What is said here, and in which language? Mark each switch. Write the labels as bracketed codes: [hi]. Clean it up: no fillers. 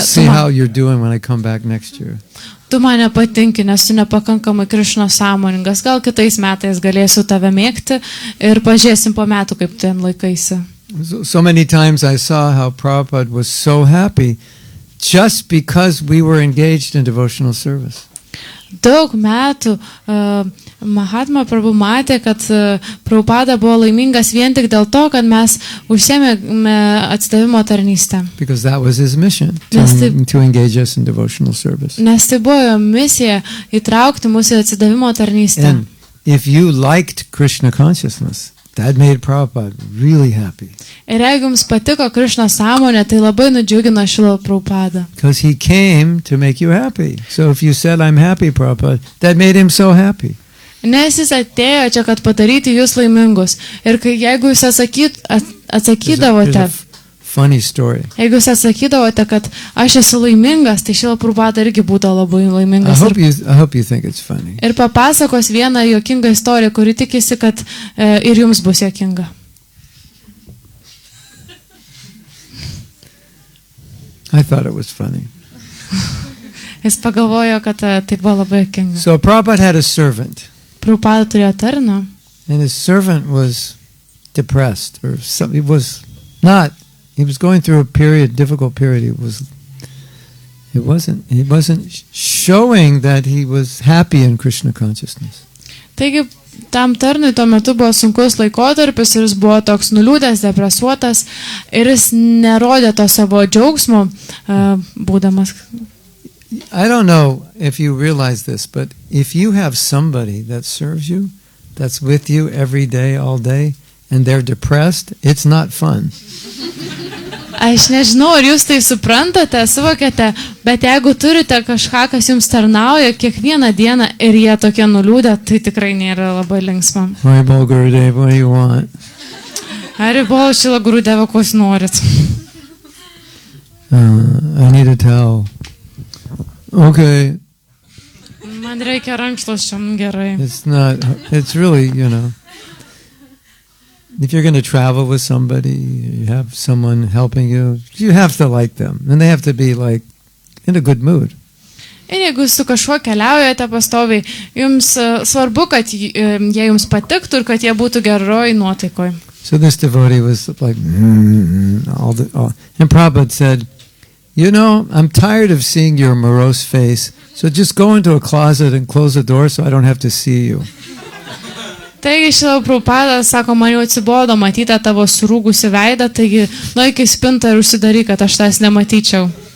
[en] See how you're doing when I come back next year. [lt] Tu man nepatinki, nes tu nepakankamai Krišna sąmoningas. Gal kitais metais galėsiu tave mėgti ir pažiūrėsim po metų, kaip ten laikaisi. [en] So many times I saw how Prabhupada was so happy just because we were engaged in devotional service. [lt] Daug metų Mahatma Prabhu matė, kad Prabhupada buvo laimingas vien tik dėl to, kad mes užsiėmėme atsidavimo tarnystę. [en] Because that was his mission, to engage us in devotional service. [lt] Nes tai buvo jo misija įtraukti mūsų atsidavimo tarnystę. [en] And if you liked Krishna consciousness, that made Prabhupada really happy. [lt] Ir jeigu jums patiko Krišna sąmonė, tai labai nudžiugino Srila Prabhupada. [en] Because he came to make you happy. So if you said, I'm happy, Prabhupada, that made him so happy. [lt] Nes jis atėjo čia, kad padaryti jūs laimingus. Ir jeigu jūs atsakydavote, [en] There's a funny story. [lt] jeigu jūs atsakydavote, kad aš esu laimingas, tai Srila Prabhupada irgi būtų labai laimingas. [en] I hope you think it's funny. [lt] Ir papasakos vieną juokingą istoriją, kuri tikisi, kad ir jums bus juokinga. [en] I thought it was funny. [lt] Jis pagalvojo, kad tai buvo labai juokinga. [en] So Prabhupada had a servant. [lt] Prabhupada turėjo tarną. [en] And his servant was depressed, or he was going through a difficult period. He wasn't showing that he was happy in Krishna consciousness. [lt] Taigi, tam tarnui tuo metu buvo sunkus laikotarpis ir jis buvo toks nuliūdęs, depresuotas ir jis nerodė to savo džiaugsmo būdamas. [en] I don't know if you realize this, but if you have somebody that serves you, that's with you every day, all day, and they're depressed, it's not fun. [lt] Aš nežinau, ar jūs tai suprantate, suvokėte, bet jeigu turite kažką, kas jums tarnauja kiekvieną dieną ir jie tokie nuliūdę, tai tikrai nėra labai linksma. [en] Haribol Gurudev, what do you want? [lt] Haribol Šrila Gurudeva, ko jūs norit? [en] I need a towel. Okay. [lt] Man reikia rankšluosčio, gerai. [en] It's really, if you're going to travel with somebody, you have someone helping you, you have to like them. And they have to be like in a good mood. [lt] Ir jeigu su kažkuo keliaujate pastoviai, jums svarbu, kad jie jums patiktų ir kad jie būtų geroj nuotaikoj. [en] So this devotee was like, and Prabhupada said, I'm tired of seeing your morose face, so just go into a closet and close the door so I don't have to see you. [lt] Taigi Srila Prabhupada sako, man jau atsibodo matyti tavo surūgusi veidą, taigi nueik į spintą ir užsidaryk, kad aš tas nematyčiau.